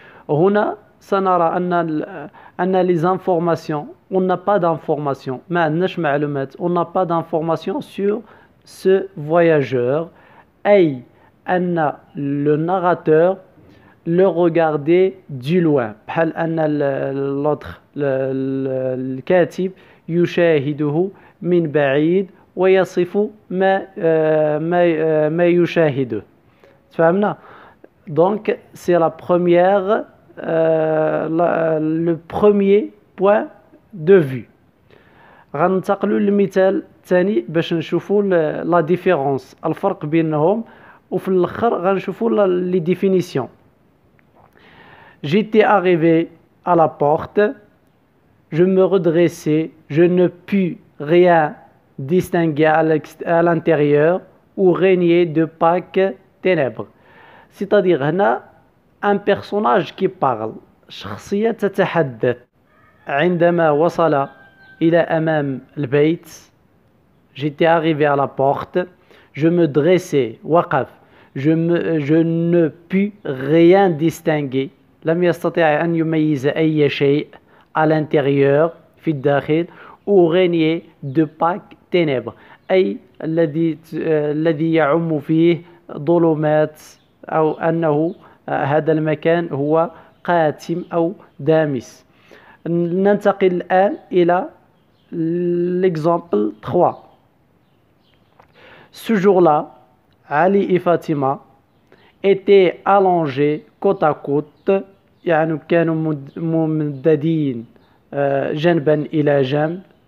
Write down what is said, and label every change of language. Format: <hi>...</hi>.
<ar>هنا سنرى أن</ar> <fr>les informations on n'a pas d'informations</fr> <ar>ما عندناش معلومات</ar> <fr>on n'a pas d'informations sur ce voyageur</fr> <ar>أي أن</ar> <fr>le narrateur le regardait du loin</fr> <ar>بحال أن</ar> <fr>l'autre</fr> <ar>الكاتب يشاهده من بعيد ويصف ما يشاهده. فهمنا؟</ar> <fr>Donc c'est la première le premier point de vue.</fr> <ar>غننتقلوا للمثال الثاني باش نشوفوا لا ديفيرونس الفرق بينهم وفي الاخر غنشوفوا لي ديفينيسيون.</ar> <fr>J'étais arrivé à la porte, je me redressais, je ne pus rien distinguer à l'intérieur où régnait d'opaques ténèbres. C'est-à-dire</fr> <ar>هنا</ar> <fr>un personnage qui parle,</fr> <ar>شخصية تتحدث. عندما وصل إلى أمام البيت</ar> <fr>j'étais arrivé à la porte, je me dressais</fr> <ar>وقف,</ar> <fr>je ne pus rien distinguer.</fr> <ar>لم يستطيع أن يميز أي شيء</ar> <fr>à l'intérieur</fr> <ar>في الداخل</ar> <fr>où régnait d'opaques ténèbres</fr> <ar>أي الذي يعم فيه ظلمات أو أنه هذا المكان هو قاتم أو دامس. ننتقل الآن إلى l'exemple 3.</ar> <fr>Ce jour-là, Ali et Fatima étaient allongés côte à côte</fr> <ar>يعني كانوا ممددين جنبا إلى جنب</ar>